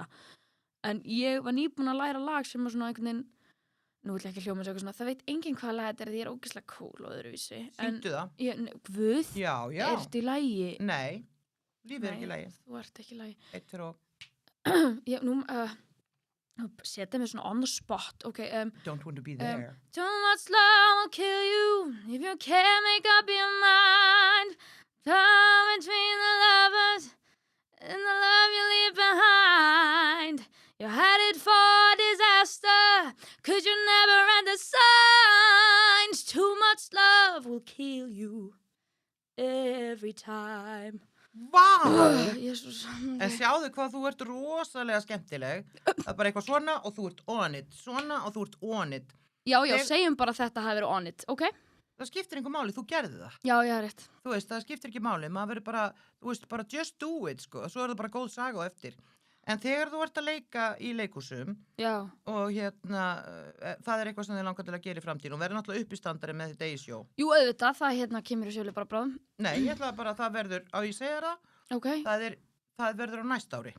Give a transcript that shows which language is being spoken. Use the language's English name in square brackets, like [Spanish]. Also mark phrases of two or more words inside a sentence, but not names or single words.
[Icelandic] En ég var nýbúin að læra lag sem er svona einhvern veginn, nú vil ég ekki hljóma eitthvað svona, það veit enginn hvað lag þetta er því ég er ógeðslega cool og öðruvísi. Syngdu það? Guð? Já. Er þetta í lagi? Nei, lífið er ekki í lagi. Þú ert ekki í lagi. Eitt fyrir og... Já, nú setja mig svona [English] on the spot. [Icelandic] Okay, [English] don't want to be there. Too much love will kill you if you can't make up your mind. Time between the lovers and the love you leave behind. You're headed for disaster, 'cause you never read the signs. Too much love will kill you every time. [Icelandic] Vá! Jesus. En sjáðu hvað þú ert rosalega skemmtileg. Það er bara eitthvað svona og þú ert [English] on it. [Icelandic] Svona og þú ert [English] on it. [Icelandic] Já, segjum bara að þetta hafi verið [English] on it, [Icelandic] ok? Það skiptir einhver máli, þú gerði það. Já, rétt. Þú veist, það skiptir ekki máli. Maður verður bara, þú veist, bara [English] just do it, [Icelandic] sko. Svo er það bara góð saga á eftir. En þegar þú ert að leika í leikhúsum og það er eitthvað sem þið langar til að gera í framtíðin og verður náttúrulega uppistandari með þetta Dayshow. Jú, auðvitað, það kemur í sjölu bara bráðum. Nei, ég ætla bara að það verður, á ég segja það, okay. það verður á næsta ári.